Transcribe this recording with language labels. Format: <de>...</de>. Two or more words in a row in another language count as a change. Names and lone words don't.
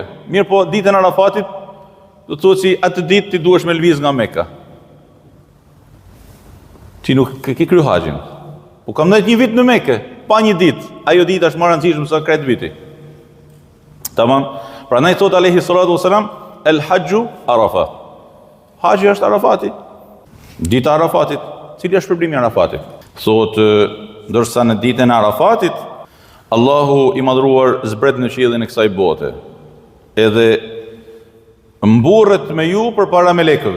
<sq>Mirë po, ditën e Arafatit, do të thotë si atë ditë ti duhesh me lviz nga Mekka. Ti nuk ke kryer haxhin. Po kam ndajt një vit në Mekë, pa një ditë. Ajo ditë është më e rëndësishme se krejt viti. Tamam. Prandaj thot</sq> <ar>عليه الصلاة والسلام الحج عرفة.</ar> <sq>Haxhi është Arafati. Dita e Arafatit. Cili është shpërblimi i Arafatit? Thotë, ndërsa në ditën e Arafatit, Allahu i madhruar zbret në qiellin e kësaj bote. Edhe mburret me ju përpara melekëve.</sq>